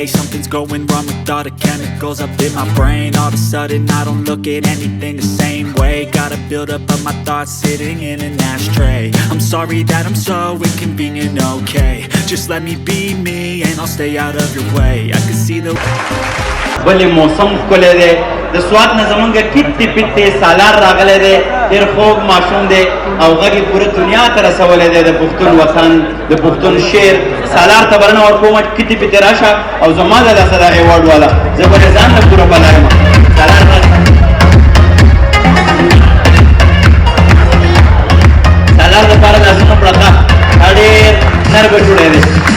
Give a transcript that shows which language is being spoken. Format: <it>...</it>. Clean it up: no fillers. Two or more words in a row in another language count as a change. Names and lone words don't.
<en>Something's going wrong with all the chemicals up in my brain. All of a sudden I don't look at anything the same way. Gotta build up of my thoughts sitting in an ashtray. I'm sorry that I'm so inconvenient, okay? Just let me be me and I'll stay out of your way. I can see the</en> <ps>بلې موسم ښکلی دی د سوات نه زمونږ کتې پتې سالار راغلی دی ډېر خوږ ماشوم دی او غږ یې پوره دنیا ته رسولی دی د پښتون وطن د پښتون شعر سالار ته بلنه ورکوم کتې پتې راشه او زما د لاسه دا ایوارډ واله زه به دې ځان ته پوره بلا یم سالار سالار دپاره لاسونه پړقه دا ډېر نر ګټوړی دی</ps>